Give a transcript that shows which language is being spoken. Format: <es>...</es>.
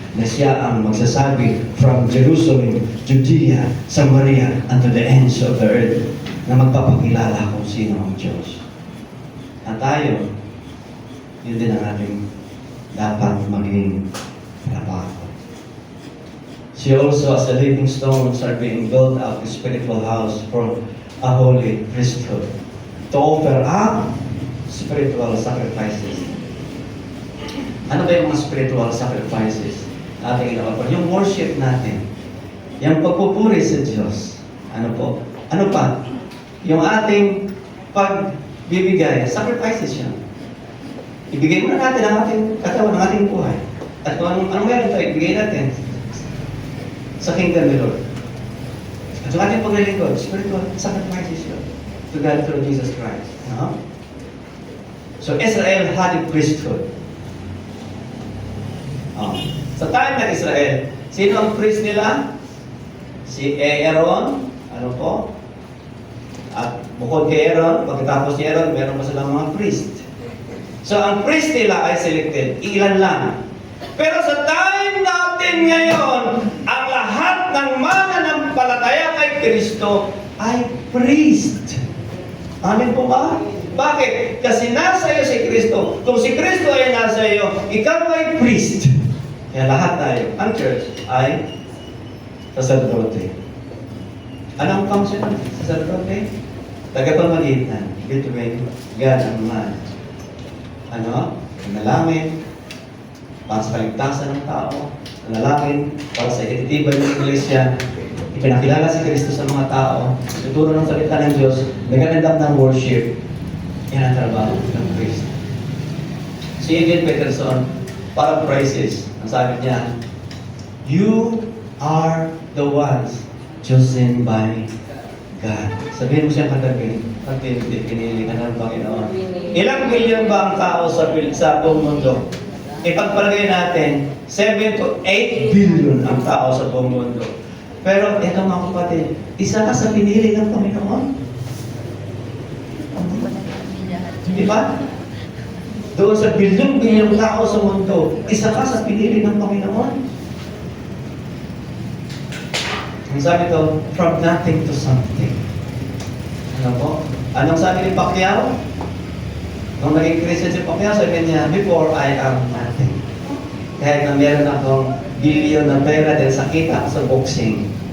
<tl>na siya ang magsasabi</tl> <en>from Jerusalem, Judea, Samaria, and to the ends of the earth,</en> <tl>na magpapakilala kung sino ang Diyos. At tayo, yun din ang ating dapat maging trabaho.</tl> <en>She also, as a living stones, are being built up a spiritual house for a holy priesthood to offer up spiritual sacrifices.</en> <tl>Ano ba yung mga spiritual sacrifices na ating ina-offer? Yung worship natin, yung pagpupuri sa Diyos. Ano po? Ano pa? Yung ating pagbibigay, sacrifices yan. Ibigay muna natin ang ating katawan, ang ating buhay. At kung anong meron tayo, ibigay natin sa kingdom ni Lord. At yung ating paglilingkod, spiritual sacrifices yun</tl> <en>to God through Jesus Christ.</en> <tl>No?</tl> <en>So Israel had a priesthood.</en> <tl>Sa time ng Israel, sino ang priest nila? Si Aaron, ano po? At bukod kay Aaron, pagkatapos ni Aaron, meron pa silang mga priest. So ang priest nila ay selected, ilan lang. Pero sa time natin ngayon, ang lahat ng mananampalataya kay Kristo ay priest. Amen po ba? Bakit? Kasi nasa iyo si Kristo. Kung si Kristo ay nasa iyo, ikaw ay priest. Kaya lahat tayo, ang church ay sacerdote. Anong function ng sacerdote?</tl> <en>Tagapamagitan between God and man.</en> <tl>Ano? Nanalangin para sa kaligtasan ng tao. Nanalangin para sa ititibay ng iglesia. Ipinakilala si Kristo sa mga tao. Tuturo ng salita ng Diyos. Nagkakandam ng worship. Yan ang trabaho ng priest.</tl> <en>Si Eugene Peterson, para praises,</en> <tl>ang sabi niya,</tl> <en>you are the ones chosen by God.</en> <tl>Sabihin mo siya katabi, pag pinili ka ng Panginoon. Ilang billion ba ang tao sa buong mundo? Ipagpalagay natin, 7 to 8 billion ang tao sa buong mundo. Pero ito mga kapatid, isa ka sa pinili ng Panginoon. Di ba? Doon sa bilyong-bilyong tao sa mundo, isa ka sa pinili ng Panginoon. Ang sabi ito,</tl> <en>from nothing to something.</en> <tl>Ano po? Anong sabi ni Pacquiao? Nung naging Christian si Pacquiao, sabi niya,</tl> <en>before I am nothing.</en> <tl>Kahit na meron akong billion na pera dahil sakita ako sa boxing.</tl>